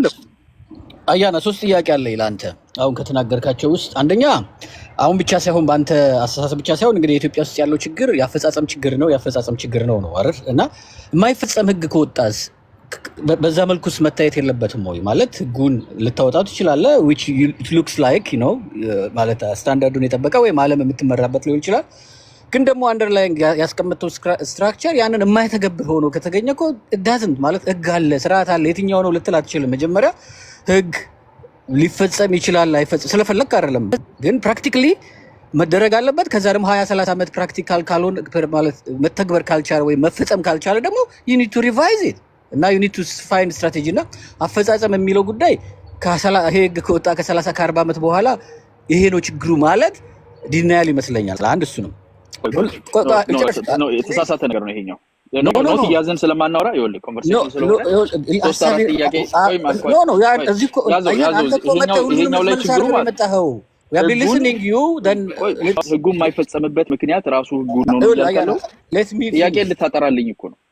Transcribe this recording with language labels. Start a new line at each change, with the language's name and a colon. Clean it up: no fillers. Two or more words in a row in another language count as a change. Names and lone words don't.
Amharic: አያና ሶስት ጥያቄ አለ ይላንተ አሁን ከተናገርካቸው ውስጥ አንደኛ አሁን ብቻ ሳይሆን በአንተ አስተሳሰብ ብቻ ሳይሆን እንግዲህ ኢትዮጵያ ውስጥ ያለው ችግር ያፈጻጸም ችግር ነው አይደል? እና የማይፈጸም ህግ ከወጣስ በዛ መልኩስ መታየት የለበትም ወይ? ማለት ህጉን ልታወጣው ትችላለህ
English: which it looks like you know
Amharic: ማለት ስታንዳርዱን የጠበቀ ወይ ዓለም የምትመራበት ሊሆን ይችላል። ግን ደግሞ አንደርላይን ያስቀመጠው ስትራክቸር ያንን የማይተገብር ሆኖ ከተገኘ እኮ ዳዝንት ማለት ህግ አለ ስርዓት አለ የትኛው ነው ልትል አትችልም። መጀመሪያ ህግ ሊፈጸም ይችላል አይፈጸም ስለፈለክ አይደለም፣ ግን ፕራክቲካሊ መደረግ አለበት። ከዛ ደግሞ 20-30 ዓመት ፕራክቲካል ካልሆነ ማለት መተግበር ካልቻለ ወይ መፈጸም ካልቻለ ደግሞ
English: you need to revise it
Amharic: እና
English: you need to find strategy
Amharic: እና አፈጻጸም የሚለው ጉዳይ ይሄ ህግ ከወጣ ከ30 ከ40 ዓመት በኋላ ይሄ ነው ችግሩ ማለት ዲናያል ይመስለኛል። አንድ እሱ ነው የተሳሳተ ነገር ነው ይሄኛው። ነው ያዘን ስለማናወራ ይኸውልህ ኮንቨርሴሽን ስለሆነ ይሄኛው ላይ ችግሩ ማለት ህጉ የማይፈጸምበት ምክንያት ራሱ ህጉ ነው ያለው። ጥያቄ ልታጠራልኝ እኮ ነው